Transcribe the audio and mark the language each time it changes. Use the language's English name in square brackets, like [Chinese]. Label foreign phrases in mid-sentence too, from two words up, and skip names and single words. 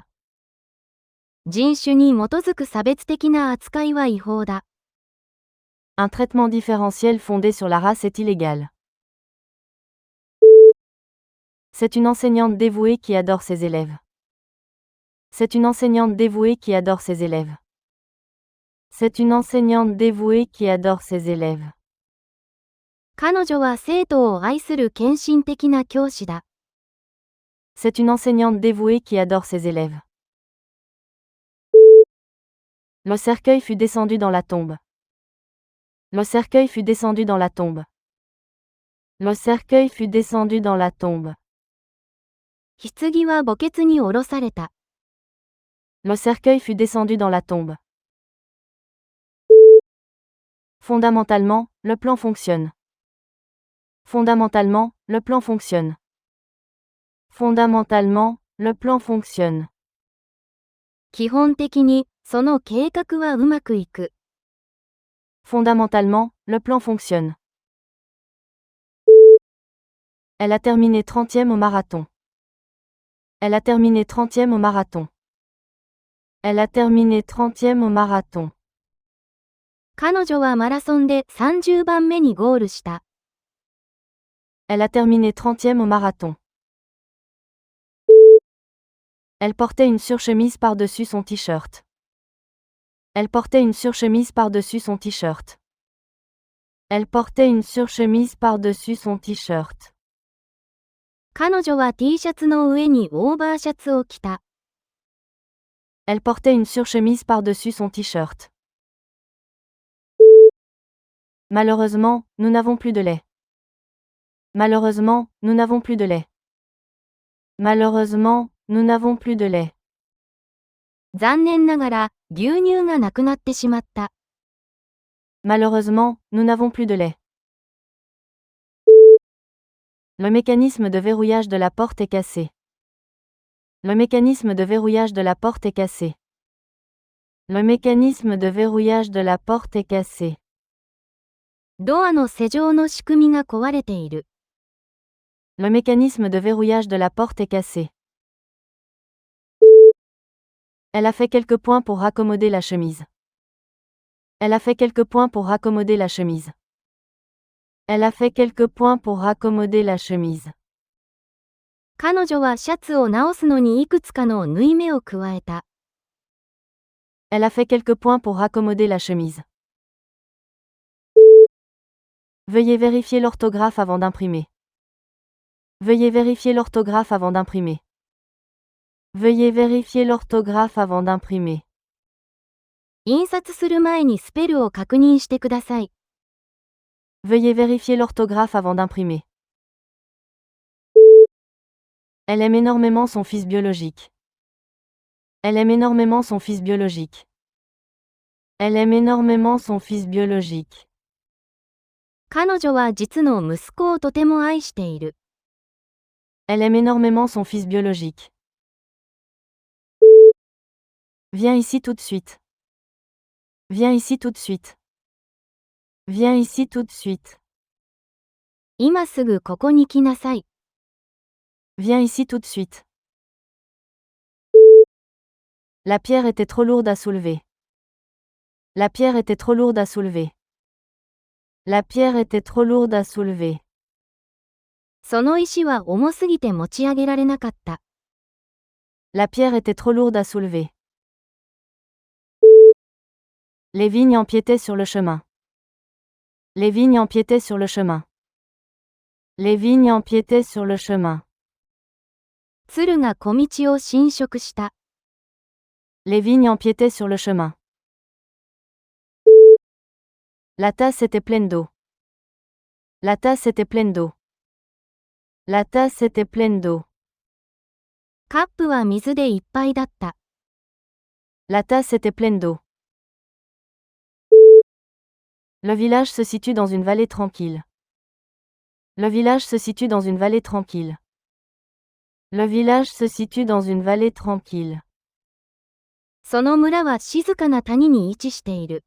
[Japanese] 人種に基づく差別的な扱いは違法だ。 [French] Un traitement différentiel fondé sur la race est illégal. C'est une enseignante dévouée qui adore ses élèves. C'est une enseignante dévouée qui adore ses élèves. C'est une enseignante dévouée qui adore ses élèves. [Japanese] 彼女は生徒を愛する献身的な教師だ。 [French] C'est une enseignante dévouée qui adore ses élèves. Le cercueil fut descendu dans la tombe. Le cercueil fut descendu dans la tombe. Le cercueil fut descendu dans la tombe. [Japanese] 棺は墓穴に下ろされた。 [French] Le cercueil fut descendu dans la tombe. Fondamentalement, le plan fonctionne. Fondamentalement, le plan fonctionne. Fondamentalement, le plan fonctionne. [Japanese] 基本的に、その計画はうまくいく。 [French] Fondamentalement, le plan fonctionne. Elle a terminé 30e au marathon. Elle a terminé 30e au marathon. Elle a terminé 30e au marathon. [Japanese] 彼女はマラソンで30番目にゴールした。 [French] Elle a terminé 30e au marathon. Elle portait une surchemise par-dessus son t-shirt. Elle portait une surchemise par-dessus son t-shirt. Elle portait une surchemise par-dessus son t-shirt. [Japanese] 彼女は T シャツの上にオーバーシャツを着た。 [French] Elle portait une surchemise par-dessus son t-shirt. Malheureusement, nous n'avons plus de lait. Malheureusement, nous n'avons plus de lait. Malheureusement, nous n'avons plus de lait. [Japanese] 残念ながら、牛乳がなくなってしまった。 [French] Malheureusement, nous n'avons plus de lait. Le mécanisme de verrouillage de la porte est cassé. Le mécanisme de verrouillage de la porte est cassé. Le mécanisme de verrouillage de la porte est cassé. [Japanese] ドアの施錠の仕組みが壊れている。 [French] Le mécanisme de verrouillage de la porte est cassé. Elle a fait quelques points pour raccommoder la chemise. Elle a fait quelques points pour raccommoder la chemise. Elle a fait quelques points pour raccommoder la chemise. [Japanese] 彼女はシャツを直すのにいくつかの縫い目を加えた。 [French] Elle a fait quelques points pour raccommoder la chemise. Veuillez vérifier l'orthographe avant d'imprimer. Veuillez vérifier l'orthographe avant d'imprimer. Veuillez vérifier l'orthographe avant d'imprimer. [Japanese] 印刷する前にスペルを確認してください。 [French] Veuillez vérifier l'orthographe avant d'imprimer. Elle aime énormément son fils biologique. Elle aime énormément son fils biologique. Elle aime énormément son fils biologique. [Japanese] 彼女は実の息子をとても愛している。 [French] Elle aime énormément son fils biologique. Viens ici tout de suite. Viens ici tout de suite. Viens ici tout de suite. [Japanese] 今すぐここに来なさい。 [French] Viens ici tout de suite. La pierre était trop lourde à soulever. La pierre était trop lourde à soulever. La pierre était trop lourde à soulever. [Japanese] その石は重すぎて持ち上げられなかった。 [French] La pierre était trop lourde à soulever. Les vignes empiétaient sur le chemin. Les vignes empiétaient sur le chemin. Les vignes empiétaient sur le chemin. [Japanese] 鶴が小道を侵食した。 [French] Les vignes empiétaient sur le chemin. La tasse était pleine d'eau. La tasse était pleine d'eau. La tasse était pleine d'eau. [Japanese] カップは水でいっぱいだった。 [French] La tasse était pleine d'eau. Le village se situe dans une vallée tranquille. Le village se situe dans une vallée tranquille. Le village se situe dans une vallée tranquille. [Japanese] その村は静かな谷に位置している。